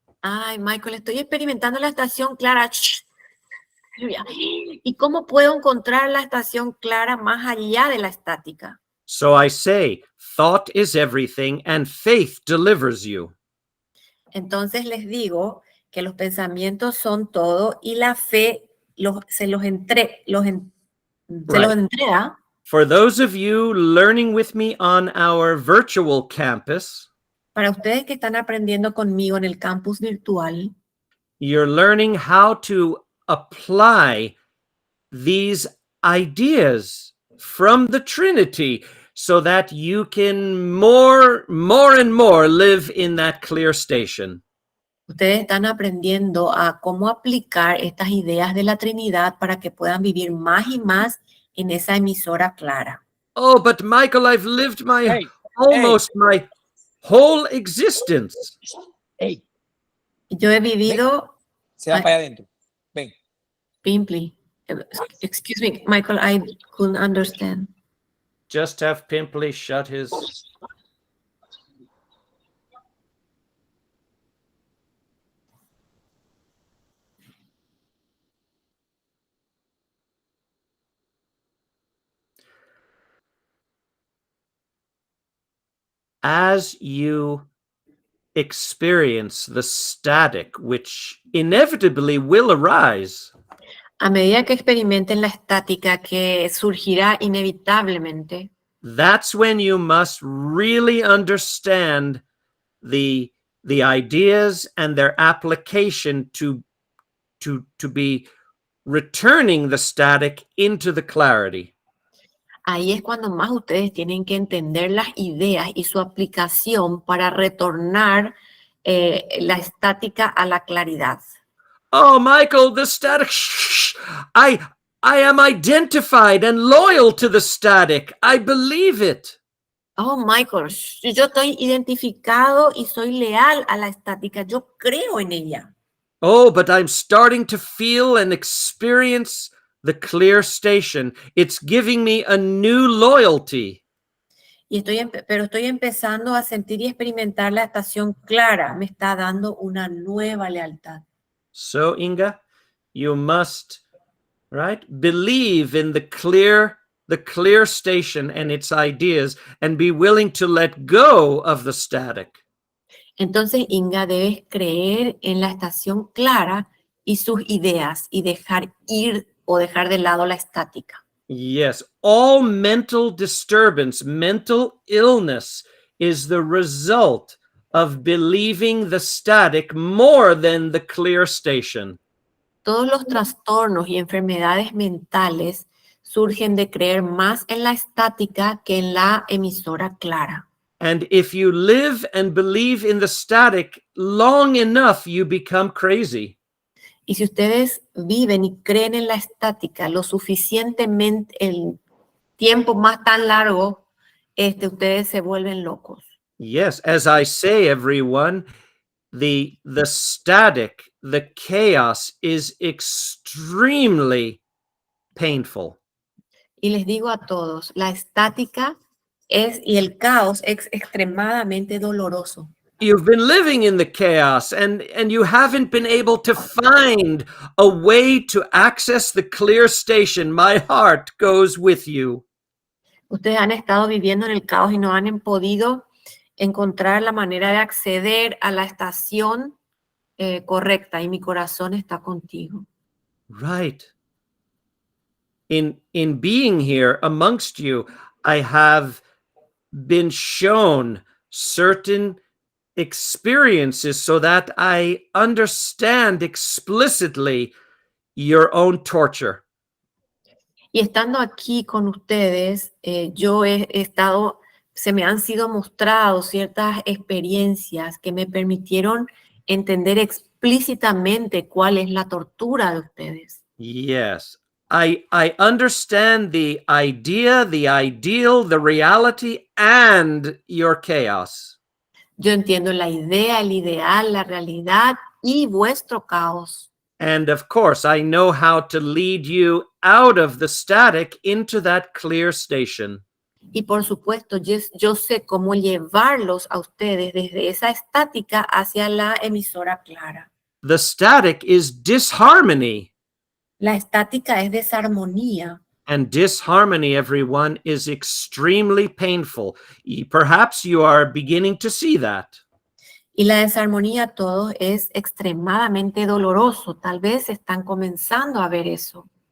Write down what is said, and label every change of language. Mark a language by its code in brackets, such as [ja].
[es] Ay, Michael, estoy experimentando la estación clara. ¿Y cómo puedo encontrar la estación clara más allá de la estática? [en] So I say, thought is everything and faith delivers you. [es] Entonces les digo que los pensamientos son todo y la fe se los entrega. [en] For those of you learning with me on our virtual campus, [es] Para ustedes que están aprendiendo conmigo en el campus virtual, [en] you're learning how to apply these ideas from the Trinity so that you can more and more live in that clear station. [es] ustedes están aprendiendo a cómo aplicar estas ideas de la Trinidad para que puedan vivir más y más en esa emisora clara. [en] Oh, but Michael, I've lived my my whole existence. Hey, [es] Yo he vivido, se va para allá adentro. Ven. [en] Pimply, excuse me, Michael, I couldn't understand. Just have Pimply shut his... As you experience the static, which inevitably will arise, [es] A medida que experimenten la estática que surgirá inevitablemente, [en] that's when you must really understand the ideas and their application to be returning the static into the clarity. [es] ahí es cuando más ustedes tienen que entender las ideas y su aplicación para retornar la estática a la claridad. [en] Oh, Michael, the static. I am identified and loyal to the static. I believe it. [es] Oh, Michael, yo estoy identificado y soy leal a la estática. Yo creo en ella. [en] Oh, but I'm starting to feel and experience the clear station. It's giving me a new loyalty. [es] Pero estoy empezando a sentir y experimentar la estación clara. Me está dando una nueva lealtad. [en] So, Inga, you must, right, believe in the clear station and its ideas and be willing to let go of the static. [es] Entonces, Inga, debes creer en la estación clara y sus ideas y dejar ir o dejar de lado la estática. [en] Yes, all mental disturbance, mental illness is the result of believing the static more than the clear station. [es] Todos los trastornos y enfermedades mentales surgen de creer más en la estática que en la emisora clara. [en] And if you live and believe in the static long enough, you become crazy. [es] Y si ustedes viven y creen en la estática lo suficientemente, el tiempo más tan largo, ustedes se vuelven locos. [en] Yes, as I say, everyone, the static, the chaos is extremely painful. [es] Y les digo a todos, la estática y el caos es extremadamente doloroso. [en] You've been living in the chaos and you haven't been able to find a way to access the clear station. My heart goes with you. [es] Ustedes han estado viviendo en el caos y no han podido encontrar la manera de acceder a la estación correcta, y mi corazón está contigo. [en] Right. In being here amongst you, I have been shown certain experiences so that I understand explicitly your own torture. [es] Y estando aquí con ustedes, se me han sido mostrados ciertas experiencias que me permitieron entender explícitamente cuál es la tortura de ustedes. [en] Yes. I understand the idea, the ideal, the reality, and your chaos. [es] Yo entiendo la idea, el ideal, la realidad y vuestro caos. [en] And of course, I know how to lead you out of the static into that clear station. [es] Y por supuesto, yo sé cómo llevarlos a ustedes desde esa estática hacia la emisora clara. [en] The static is disharmony. [es] La estática es desarmonía. [en] And disharmony, everyone, is extremely painful. Perhaps you are beginning to see that. [es] Y la desarmonía todo es extremadamente doloroso. Tal vez están comenzando a ver eso.